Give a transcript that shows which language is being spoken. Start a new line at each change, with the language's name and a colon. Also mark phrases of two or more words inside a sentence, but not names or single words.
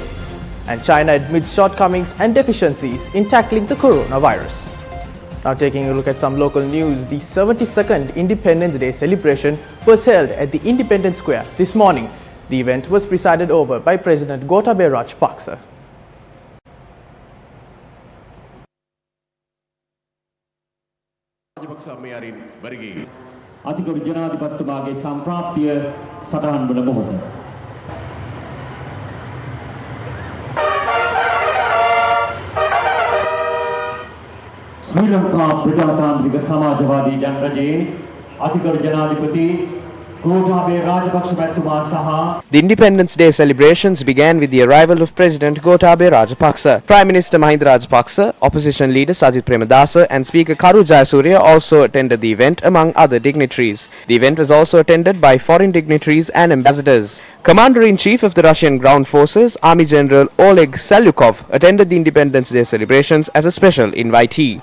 English: And China admits shortcomings and deficiencies in tackling the coronavirus. Now taking a look at some local news, the 72nd Independence Day celebration was held at the Independence Square this morning. The event was presided over by President Gotabaya Rajapaksa.
Sinhala: අතිගරු ජනාධිපතිතුමාගේ සම්ප්‍රාප්තිය සටහන් වන මොහොත ශ්‍රී ලංකා ප්‍රජාතාන්ත්‍රික සමාජවාදී ජනරජයේ අතිගරු ජනාධිපති Gotabaya Rajapaksa මැතිතුමා සහ
English: The Independence Day celebrations began with the arrival of President Gotabaya Rajapaksa. Prime Minister Mahinda Rajapaksa, Opposition Leader Sajith Premadasa and Speaker Karu Jayasuriya also attended the event among other dignitaries. The event was also attended by foreign dignitaries and ambassadors. Commander-in-Chief of the Russian Ground Forces, Army General Oleg Salyukov, attended the Independence Day celebrations as a special invitee.